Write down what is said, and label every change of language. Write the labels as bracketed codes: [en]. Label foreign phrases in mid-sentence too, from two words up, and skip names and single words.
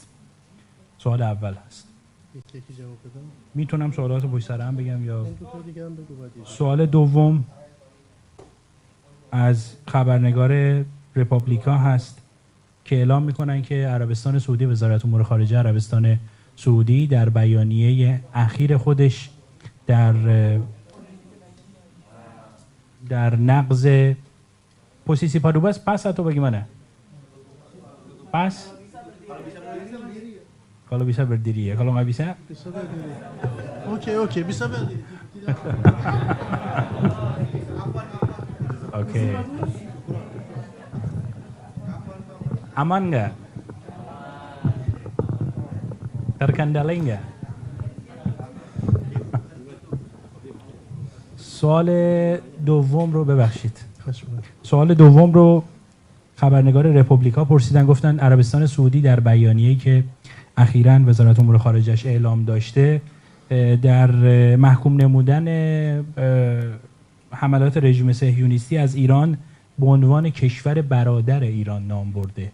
[fa] سوال اول هست. میتونم سوالات رو پشت سر هم بگم یا سوال دوم از خبرنگار رپابلیکا هست که اعلام میکنن که عربستان سعودی، وزارت امور خارجه عربستان سعودی در بیانیه اخیر خودش در نقض [id] posisi padubas pas atau bagaimana? Pas? Kalau bisa berdiri ya, kalau nggak bisa? Bisa berdiri. Oke, bisa berdiri. Oke. Aman nggak? Terkendali nggak? [fa] سوال دوم رو ببخشید. سوال دوم رو خبرنگار رپوبلیکا پرسیدن، گفتن عربستان سعودی در بیانیه‌ای که اخیراً وزارت امور خارجه‌اش اعلام داشته در محکوم نمودن حملات رژیم صهیونیستی از ایران به عنوان کشور برادر ایران نام برده.